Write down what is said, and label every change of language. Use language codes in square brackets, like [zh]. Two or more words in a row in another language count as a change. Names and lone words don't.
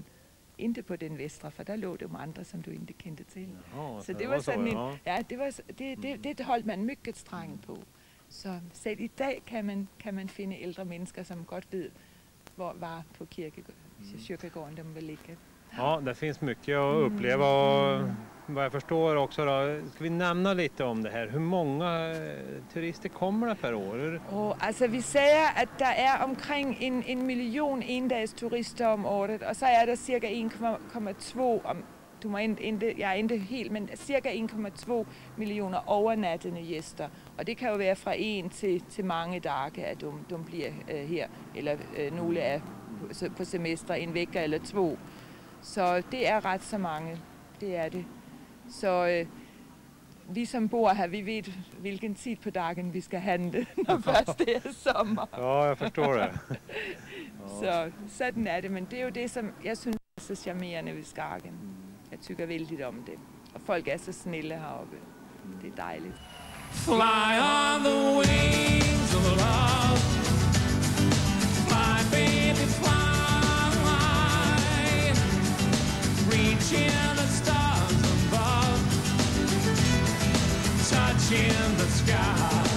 [da] Ikke på den vestre, for der lå det andre, som du ikke kendte til. Ja, Så det var sådan en, ja. ja, det holdt man mycket strengt på. Så selv i dag kan man finde ældre mennesker, som godt ved, hvor var på kirkegården de vil ligge. [sv] Ja, det finns mycket att uppleva och vad jag förstår också då, ska vi nämna lite om det här. Hur många turister kommer der per år? [da] Og altså vi siger, at der er omkring en million endags turister om året, og så er der cirka 1,2, du må jeg er ikke helt, men cirka 1,2 millioner overnattende gæster. Og det kan jo være fra en til mange dage, at de bliver her, eller nogle er på semester, en væk eller to. Så det er ret så mange, det er det. Så vi som bor her, vi ved, hvilken tid på dagen vi skal handle, når først det er sommer. [sv] Ja, jag förstår det. [da] Så sådan er det, men det er jo det, som jeg synes er så charmerende ved Skagen. Jeg tykker vældigt om det. Og folk er så snille heroppe. Det er dejligt. [en] Fly on the wings of love. Fly, baby, fly. Reaching the stars above. Touching the sky.